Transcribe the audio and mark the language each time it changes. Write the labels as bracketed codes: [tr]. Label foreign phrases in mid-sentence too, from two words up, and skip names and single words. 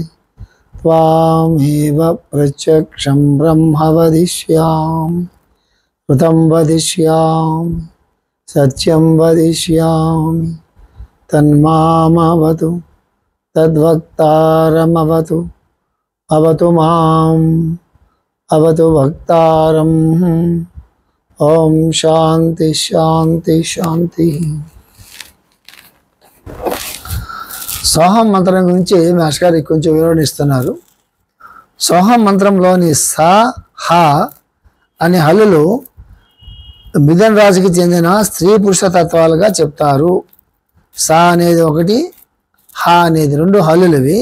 [sa] त्वामेव प्रत्यक्षं ब्रह्म वदिष्यामि ऋतं वदिष्यामि सत्यं वदिष्यामि तन्मामवतु तद्वक्तारमवतु अवतु माम् अवतु वक्तारम् ओम शांति शांति शांति। [te] సోహం మంత్రం गुరించి మాస్టర్ గారు కొంచెం వివరణ ఇస్తున్నారు. సోహం మంత్రంలోని సా హా అనే హల్లులు మిథున రాశికి చెందిన స్త్రీ పురుష తత్వాలుగా చెప్తారు. సా అనేది ఒకటి, హా అనేది రెండు హల్లులవి.